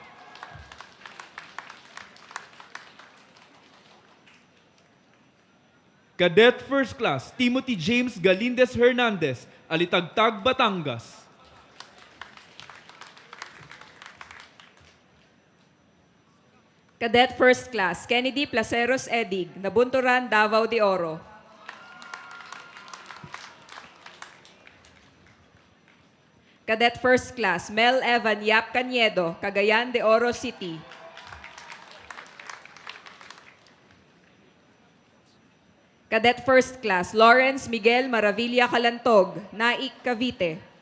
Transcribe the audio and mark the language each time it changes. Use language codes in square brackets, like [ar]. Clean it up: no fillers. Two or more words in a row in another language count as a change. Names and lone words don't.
[en] Cadet First Class Timothy James Galindez Hernandez, Alitagtag, Batangas. Cadet First Class Kennedy Placeros Edig, Nabunturan, Davao de Oro. Cadet First Class Mel Evan Yap Caniedo, Cagayan de Oro City. Cadet First Class Lawrence Miguel Maravilla Calantog, Naik, Cavite.